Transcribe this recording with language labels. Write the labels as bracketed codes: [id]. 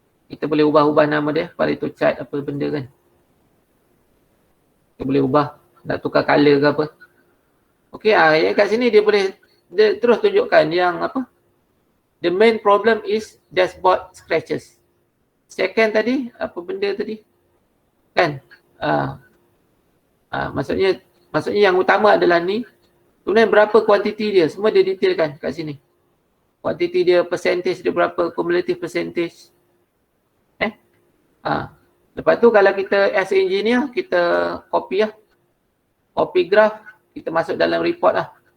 [ms] Kita boleh ubah nama dia. Pareto chart apa benda kan. Kita boleh ubah. Nak tukar color ke apa. Okey, yang kat sini dia terus tunjukkan yang apa. [en] The main problem is dashboard scratches. [ms] Second tadi, apa benda tadi? Kan? Maksudnya yang utama adalah ni. Kemudian berapa kuantiti dia, semua dia detailkan kat sini. Kuantiti dia, percentage dia berapa, cumulative percentage. Lepas tu kalau kita [en] as engineer, [ms] kita copy copy graph, kita masuk dalam report lah.